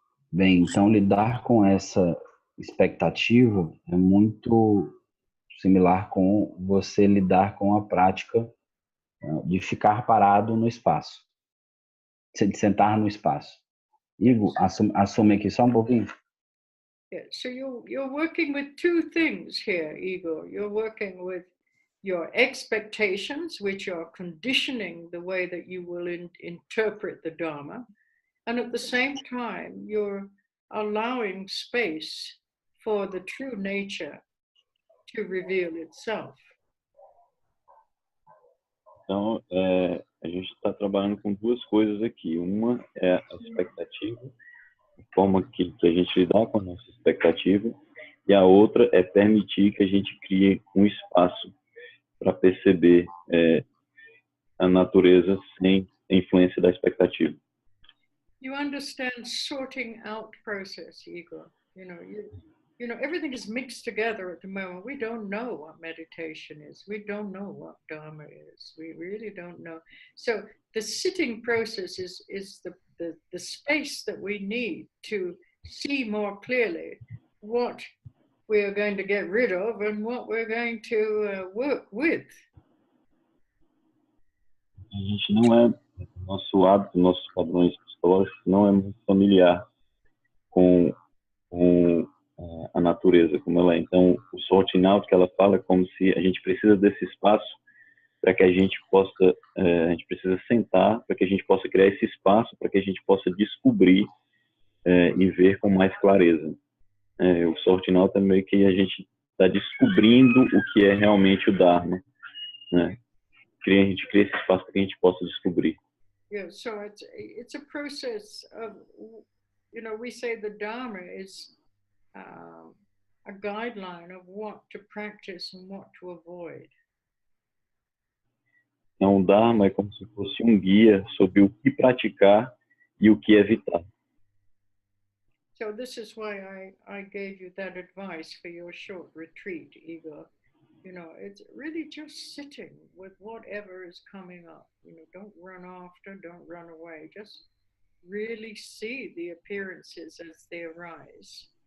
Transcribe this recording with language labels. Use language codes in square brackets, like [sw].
[pt] Bem, então lidar com essa expectativa é muito similar com você lidar com a prática de ficar parado no espaço, de sentar no espaço. Igor, assume aqui só um pouquinho. [en] Yeah, so you're working with two things here, Igor. You're working with your expectations, which are conditioning the way that you will interpret the Dharma. And at the same time, you're allowing space for the true nature to reveal itself. [pt] Então, a gente está trabalhando com duas coisas aqui. Uma é a expectativa, a forma que a gente lidar com a nossa expectativa, e a outra é permitir que a gente crie um espaço para perceber a natureza sem a influência da expectativa. [en] You understand sorting out process, Igor. Everything is mixed together at the moment. We don't know what meditation is. We don't know what Dharma is. We really don't know. So the sitting process is the space that we need to see more clearly what we are going to get rid of and what we're going to work with. [pt] A gente não é, nosso hábito, nossos padrões psicológicos não é muito familiar com a natureza como ela é. Então, o sorting out que ela fala é como se a gente precisa desse espaço para que a gente possa, a gente precisa sentar para que a gente possa criar esse espaço para que a gente possa descobrir e ver com mais clareza. O sorting out é meio que a gente está descobrindo o que é realmente o Dharma, né? A gente cria esse espaço para que a gente possa descobrir. [en] Yeah, so it's a process of, we say the Dharma is a guideline of what to practice and what to avoid. [pt] Então, o Dharma é como se fosse um guia sobre o que praticar e o que evitar. [en] So this is why I gave you that advice for your short retreat, Igor. It's really just sitting with whatever is coming up. Don't run after, don't run away. Just really see the appearances as they arise.